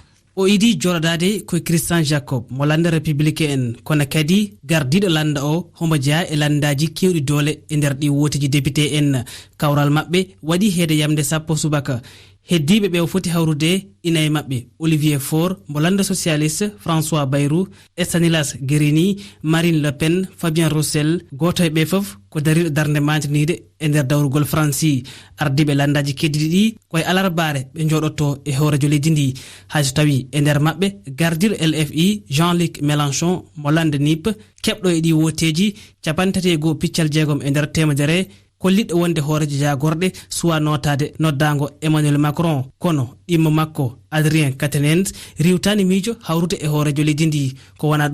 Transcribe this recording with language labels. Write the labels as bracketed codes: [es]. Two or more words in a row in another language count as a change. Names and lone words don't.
[ff] o idi joɗodade ko Christian Jacob mo landa républicain en kono kadi gardiɗo landa o homo jeeya e landaji kewɗi doole e nder ɗi woteji député en kawral mabɓe waɗi heede yamde sappo subaka heddiɓe ɓe o foti hawrude ina e mabɓe Olivier Faure mo landa socialiste François Bayrou Stanislas Guerini Marine Le Pen Fabien Roussel goto e ɓe foof ko dariɗo darde mantinide e nder dawrugol Franci ardiɓe landaji keddiɗi ɗi koye alarbare ɓe joɗotto e hoorejo leydi ndi hayso tawi e nder mabɓe gardiɗo LFI Jean-Luc Mélenchon mo landa NIP keɓɗo e ɗi woteji 31 e nder temedere kolliɗo wonde hoorejo jagorɗe suwa notade noddago Emmanuel Macron kono ɗimmo makko Adrien Quatennens riwtani miijo hawrude e hoorejo leydi ndi ko wona